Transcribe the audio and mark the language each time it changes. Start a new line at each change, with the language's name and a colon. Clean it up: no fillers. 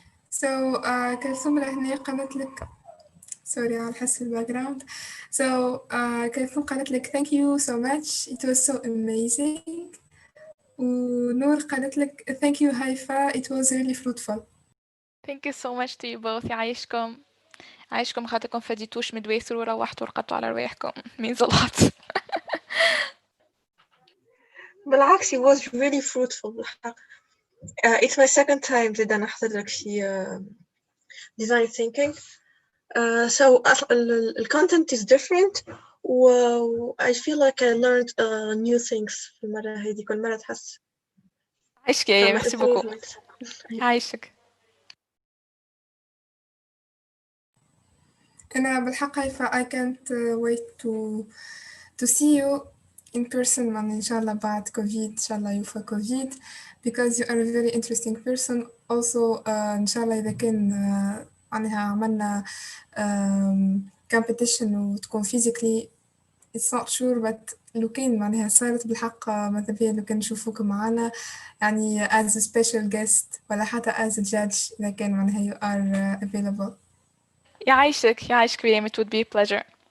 Arabic: So كلثوم لهنا قالت لك
English: sorry
Arabic: على حس الباك جراوند.
English: So كلثوم
Arabic: قالت لك
English: thank you so much it was so amazing. ونور
Arabic: قالت لك
English: thank you هايفا it was really fruitful. Thank you so much to you both.
Arabic: يعيشكم خاطركم فديتوش
English: midway through
Arabic: وروحتوا ورقدتوا على رواحكم.
English: Means a lot.
Arabic: بالعكس
English: it was really fruitful
Arabic: بالحق.
English: It's my second time
Arabic: زيد أنا أحضر لك في
English: design thinking. So the content is different. I feel like I learned new things
Arabic: في المرة هذه كل مرة تحس. عايشك يا
French: merci beaucoup.
Arabic: عايشك. أنا بالحق هايفا
English: I can't wait to see you in person
Arabic: من إن شاء الله بعد كوفيد إن شاء الله يوفى كوفيد
English: because you are a very interesting person also
Arabic: إن شاء الله إذا كان معناها عملنا competition وتكون
English: physically it's not sure but
Arabic: لو كان معناها صارت بالحق ماذا بيا لو كان نشوفوك معنا يعني
English: as a special guest
Arabic: ولا حتى
English: as a judge
Arabic: إذا كان معناها
English: you are available.
Arabic: يعيشك
English: ريم it would be a pleasure.